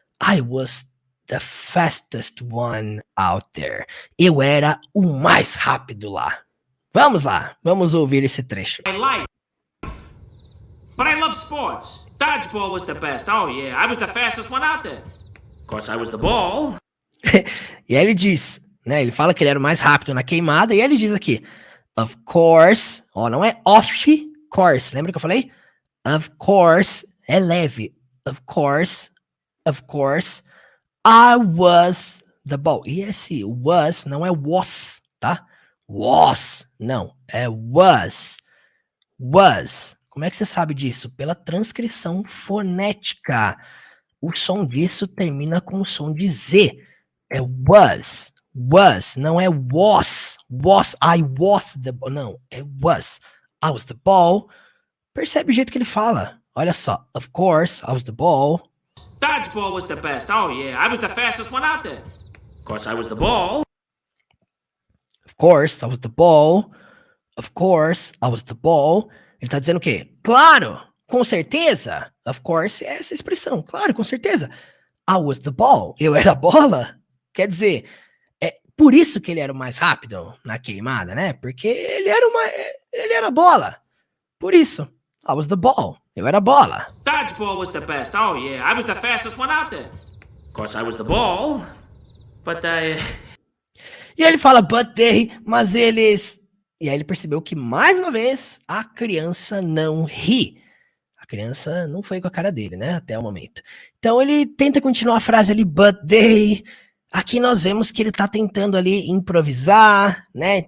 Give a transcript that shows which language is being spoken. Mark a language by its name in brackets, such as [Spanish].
[English] I was the fastest one out there. [Portuguese] Eu era o mais rápido lá. Vamos lá, vamos ouvir esse trecho. [English] My life. But I love sports. Dodgeball was the best. Oh yeah, I was the fastest one out there. Of course, I was the ball. [Portuguese] E aí ele diz, né? Ele fala que ele era o mais rápido na queimada, e aí ele diz aqui, of course, ó, não é off course, lembra que eu falei? [English] Of course, [Portuguese] é leve. [English] Of course, I was the ball. [Portuguese] E esse was não é was, tá? Was, não, é was. Was. Como é que você sabe disso? Pela transcrição fonética. O som disso termina com o som de Z. [English] É was, não é was, I was the ball, não, é was, I was the ball. [Portuguese] Percebe o jeito que ele fala, olha só, [English] of course, I was the ball. Dodgeball was the best, oh yeah, I was the fastest one out there. Of course I was the ball. Of course, I was the ball. Of course, I was the ball. [Portuguese] Ele tá dizendo o quê? Claro, com certeza, of course, é essa expressão, claro, com certeza. [English] I was the ball, [Portuguese] eu era a bola. Quer dizer, é por isso que ele era o mais rápido na queimada, né? Porque ele era a bola. Por isso, [English] I was the ball. [Portuguese] Eu era a bola. [English] Dodgeball was the best. Oh yeah, I was the fastest one out there. Of course I was the ball, but [Portuguese] E aí ele fala, but they, mas eles... E aí ele percebeu que, mais uma vez, a criança não ri. A criança não foi com a cara dele, né? Até o momento. Então ele tenta continuar a frase ali, but they... Aqui nós vemos que ele tá tentando ali improvisar, né?